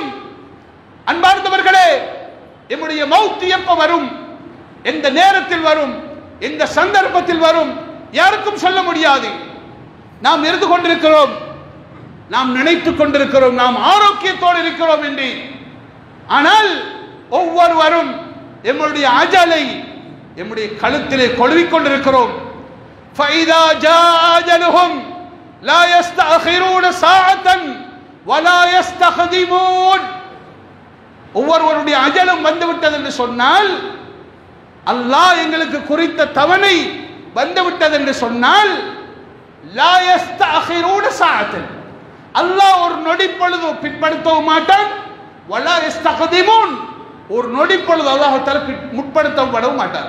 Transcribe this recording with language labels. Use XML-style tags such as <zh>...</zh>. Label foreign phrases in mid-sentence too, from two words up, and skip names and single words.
<ta>அன்பார்ந்தவர்களே, நம்முடைய மௌத் எப்ப வரும், எந்த நேரத்தில் வரும், எந்த சந்தர்ப்பத்தில் வரும், யாருக்கும் சொல்ல முடியாது. நாம் இருந்து கொண்டிருக்கிறோம், நாம் நினைத்துக் கொண்டிருக்கிறோம், நாம் ஆரோக்கியத்தோடு இருக்கிறோம் என்று. ஆனால் ஒவ்வொருவரும் நம்முடைய அஜலை நம்முடைய கழுத்திலே கொழுவிக் கொண்டிருக்கிறோம்.</ta> <ar>فَإِذَا جَاءَ أَجَلُهُمْ لَا يَسْتَأْخِرُونَ سَاعَةً وَلَا يَسْتَقْدِمُونَ.</ar> <ta>ஒவ்வொருவருடைய அஜலும் வந்துவிட்டது என்று சொன்னால், அல்லாஹ் எங்களுக்கு குறித்த தவணை வந்துவிட்டது என்று சொன்னால்,</ta> <ar>لا يستأخرون ساعة,</ar> <ta>அல்லாஹ் ஒரு நொடி பொழுது பிற்படுத்தவும் மாட்டான்.</ta> <ar>ولا يستقدمون,</ar> <ta>ஒரு நொடி பொழுது</ta> <ar>الله تعالى</ar> <ta>முற்படுத்தவும் மாட்டார்.</ta>